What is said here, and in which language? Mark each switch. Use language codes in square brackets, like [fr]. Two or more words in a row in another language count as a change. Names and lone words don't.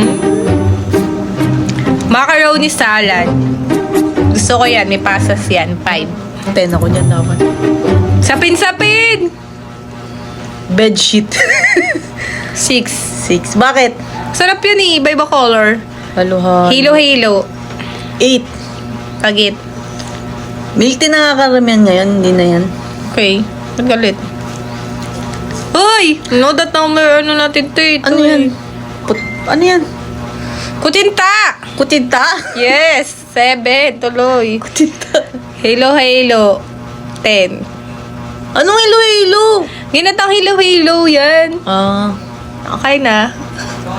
[tl] Macaroni salad. Gusto ko yan. May pasas yan. 5. 10 ako dyan dapat. Sapin-sapin! Bedsheet. 6. 6. Bakit? Sarap yun eh. Iba-iba color. Halo-halo. Hilo-hilo. 8. Pagit. Milk tea nakakaramihan ngayon. Hindi na yan. Okay. Magalit. Uy! [en] No, that [tl] na may ano natin to eh. Ano yan? Ano yan? Kutinta! Kutinta? Yes! 7. Tuloy. Kutinta. Hilo-hilo. 10. Anong hilo-hilo? Ginatang hilo-hilo yan. Ah. Okay na.